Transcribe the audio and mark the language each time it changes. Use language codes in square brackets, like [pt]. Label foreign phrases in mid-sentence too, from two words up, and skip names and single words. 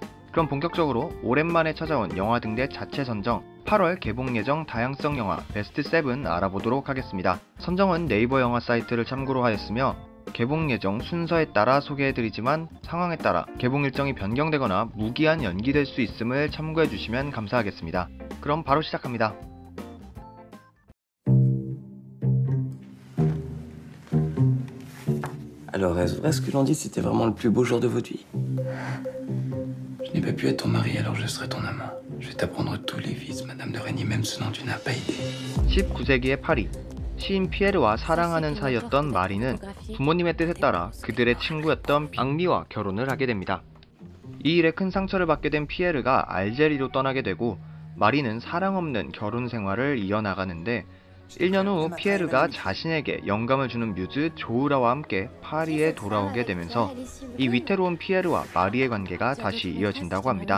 [ko] 그럼 본격적으로 오랜만에 찾아온 영화 등대 자체 선정 8월 개봉 예정 다양성 영화 베스트 7 알아보도록 하겠습니다. 선정은 네이버 영화 사이트를 참고로 하였으며 개봉 예정 순서에 따라 소개해드리지만 상황에 따라 개봉 일정이 변경되거나 무기한 연기될 수 있음을 참고해주시면 감사하겠습니다. 그럼 바로 시작합니다. [fr] Alors, est-ce que l'on dit c'était vraiment le plus beau jour de votre vie? Je n'ai pas pu être ton mari, alors je serai ton amant. Je vais t'apprendre tous les vices, Madame de Régny, même ce dont tu n'as pas idée. [ko] 19세기의 파리, 시인 피에르와 사랑하는 사이였던 마리는 부모님의 뜻에 따라 그들의 친구였던 앙리와 결혼을 하게 됩니다. 이 일에 큰 상처를 받게 된 피에르가 알제리로 떠나게 되고 마리는 사랑 없는 결혼 생활을 이어나가는데 1년 후 피에르가 자신에게 영감을 주는 뮤즈 조우라와 함께 파리에 돌아오게 되면서 이 위태로운 피에르와 마리의 관계가 다시 이어진다고 합니다.